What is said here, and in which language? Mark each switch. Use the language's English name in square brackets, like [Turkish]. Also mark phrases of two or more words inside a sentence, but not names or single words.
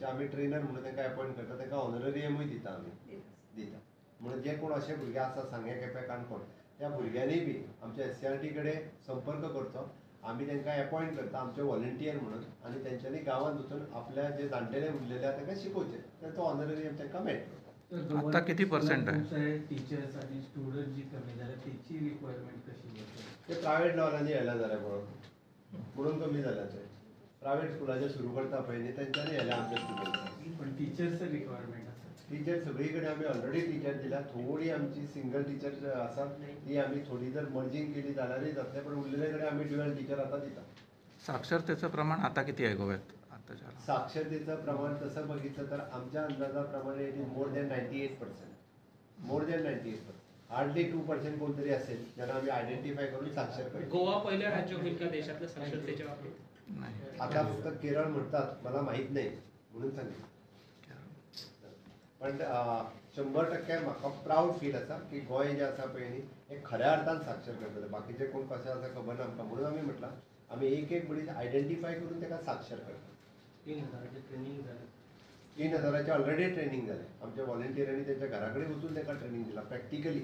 [Konkani] आमी ट्रेनर म्हणून तांकां अपॉयंट करता, तांकां ऑनररियमूय दिता आमी दिता. म्हणून जे कोण अशे भुरगे आसा सांगे केपें काणकोण, त्या भुरग्यांनी बी आमच्या SCRT कडेन संपर्क करचो. आमी तांकां अपॉयंट करता आमचे व्हॉलंटियर म्हणून, आनी तेंच्यांनी गांवांत वचून आपल्या जे जाणटेले उरलेले आहा तांकां शिकोवचें. तांचो ऑनररियम तांकां मेळटलो. [Marathi] आता किती पर्सेंट आहे? टीचर्स आणि स्टुडंट जी कमी झाले त्याची रिक्वायरमेंट कशी करतात? [Konkani] ते [English] private levelanni [Konkani] येयला जाल्यार पळोवन म्हणून कमी जाल्या ते. [English] private schoolache [Konkani] सुरू करता पळय न्ही, तेंच्यांनी येयल्या आमच्या स्टुडंट्सांक. पण [English] teachers requirement [Konkani] आसा. टीचर सगळी कडेन आमी [English] already teacher [Konkani] दिल्या. थोडी आमची [English] single teacher [Konkani] आसा ती आमी थोडी जर मर्जिंग केली जाल्यारय जातलें, पण उरलेले कडेन आमी [English] dual teacher [Konkani] आतां दिता. [Marathi] साक्षरतेचं प्रमाण आता किती आहे गोव्यात आताच्या? साक्षरतेचं प्रमाण तसं बघितलं तर आमच्या अंदाजाप्रमाणे [English] it is more than 98%. More than 98%. [Marathi] हार्डली 2% कोणतरी असेल ज्यांना आम्ही आयडेंटिफाय करून साक्षर करतो. गोवा पहिलं राज्य होईल का देशातलं साक्षरतेच्या बाबतीत? नाही. आता फक्त केरळ म्हणतात, मला माहीत नाही म्हणून सांगितलं. [Konkani] पण 100% म्हाका [English] proud feel [Konkani] आसा की गोंय जे आसा पळय न्ही हे खऱ्या अर्थान साक्षर करतले. बाकीचे कोण कशें आसा खबर ना आमकां, म्हणून आमी म्हटलां आमी एक मनीस आयडेंटिफाय करून ताका साक्षर करता. [Marathi] 3000 ट्रेनिंग झालं. [Konkani] 3000 [English] already training [Konkani] जालें. आमच्या व्हॉलंटियरांनी तेंच्या घरा कडेन वचून ताका ट्रेनिंग दिला प्रॅक्टिकली.